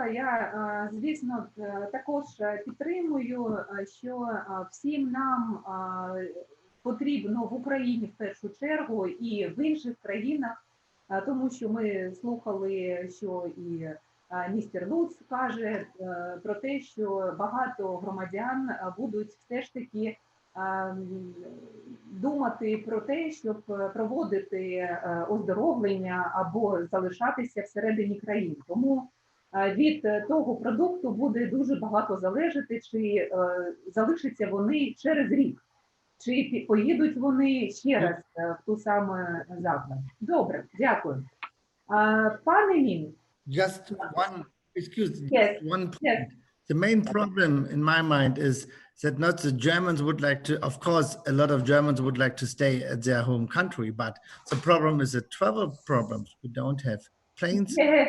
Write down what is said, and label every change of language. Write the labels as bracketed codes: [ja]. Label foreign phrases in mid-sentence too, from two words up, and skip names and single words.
[uk] Я, звісно, також підтримую, що всім нам потрібно в Україні в першу чергу і в інших країнах, тому що ми слухали, що і містер Луц каже про те, що багато громадян будуть все ж таки думати про те, щоб проводити оздоровлення або залишатися всередині країн. Тому від того продукту буде дуже багато залежати, чи залишаться вони через рік, чи поїдуть вони ще раз в ту саму заклад. Добре, дякую. Пане Мін. [en] Just one, Yes. one point. Yes. The main problem in my mind is that not the Germans would like to, of course, a lot of Germans would like to stay at their home country, but the problem is the travel problems. We don't have planes, Yes.